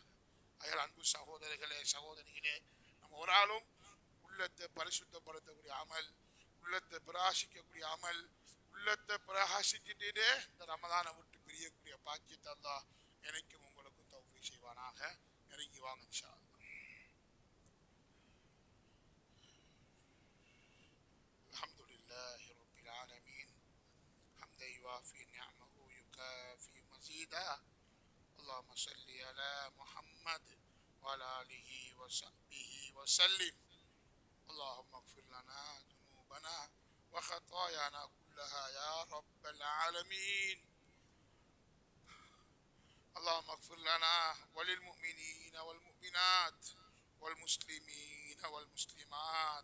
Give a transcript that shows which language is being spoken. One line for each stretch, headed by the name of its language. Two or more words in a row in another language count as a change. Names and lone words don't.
Tamil: அயல் அன்பு சகோதரர்களே சகோதரிகளே, நம்ம ஒரு ஆளும் உள்ளத்தை பரிசுத்தப்படுத்தக்கூடிய அமல், உள்ளத்தை பிரகாசிக்கக்கூடிய அமல், உள்ளத்தை பிரகாசிக்கிட்டே இந்த ரமதானை விட்டு பிரியக்கூடிய பாக்கியத்தை அல்லாஹ் எனக்கும் உங்களுக்கும் தௌஃபீக் செய்வானாக. நெருங்கி வாங்க
Arabic: إن شاء الله. الحمد لله رب العالمين حمدا يوافي نعمه يكافئ مزيده. اللهم صل على محمد وعلى آله وصحبه وسلم. اللهم اغفر لنا ذنوبنا وخطايانا كلها يا رب العالمين. اللهم اغفر لنا وللمؤمنين والمؤمنات والمسلمين والمسلمات.